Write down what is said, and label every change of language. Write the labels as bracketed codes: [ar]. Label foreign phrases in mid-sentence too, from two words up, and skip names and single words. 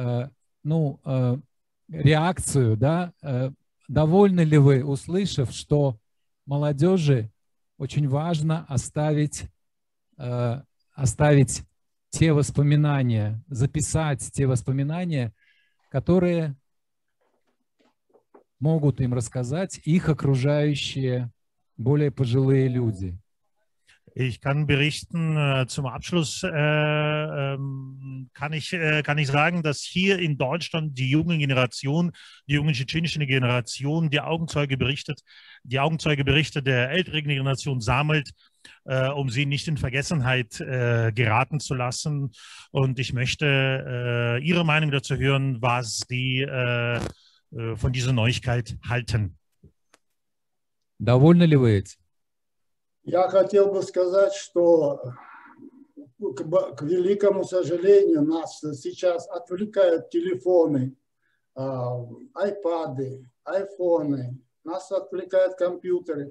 [ru] реакцию, да, довольны ли вы, услышав, что молодежи очень важно оставить те воспоминания, записать те воспоминания, которые могут им рассказать их окружающие более пожилые люди. [de] Ich kann berichten, zum Abschluss kann ich sagen, dass hier in Deutschland die junge Generation, die junge tschetschenische Generation, die Augenzeugeberichte der älteren Generation sammelt, um sie nicht in Vergessenheit geraten zu lassen. Und ich möchte Ihre Meinung dazu hören, was Sie von dieser Neuigkeit halten. [ru] Довольны ли вы этим? Я хотел бы сказать, что к великому сожалению, нас сейчас отвлекают телефоны, айпады, айфоны, нас отвлекают компьютеры.